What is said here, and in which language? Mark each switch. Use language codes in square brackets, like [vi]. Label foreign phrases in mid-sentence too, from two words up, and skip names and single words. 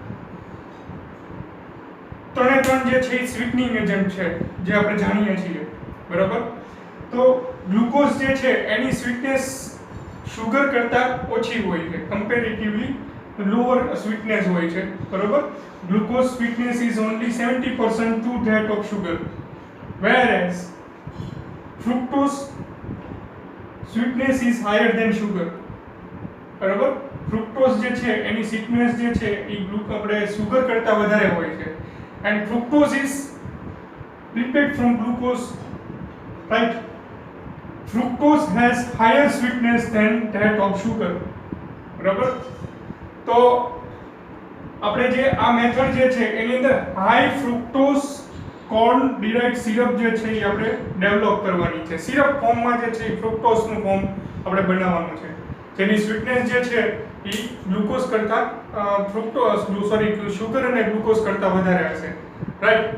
[gu] ત્રણે ત્રણ જે છે એ [en] sweetening agent [gu] છે જે આપણે જાણીએ છીએ, બરાબર? તો ગ્લુકોઝ જે છે એની સ્વીટનેસ શુગર કરતાં ઓછી હોય છે, [en] comparatively lower sweetness [gu] હોય છે, બરાબર? [en] glucose sweetness is only 70% to that of sugar, whereas fructose sweetness is higher than sugar, [gu] બરાબર? ફ્રુક્ટોઝ જે છે એની સ્વીટનેસ જે છે એ આપણે સુગર કરતાં વધારે હોય છે, [en] and fructose is prepared from glucose, right? Fructose has higher sweetness than that of sugar, [gu] બરાબર? તો આપણે જે આ મેથડ જે છે એની અંદર [en] high fructose corn derived syrup [gu] જે છે એ આપણે ડેવલપ કરવાની છે. [en] syrup formમાં [gu] જે છે એ ફ્રુક્ટોઝનું ફોર્મ આપણે બનાવવાનું છે, જેની સ્વીટનેસ જે છે એ ગ્લુકોઝ કરતાં શુગર અને ગ્લુકોઝ કરતાં વધારે હશે, રાઈટ?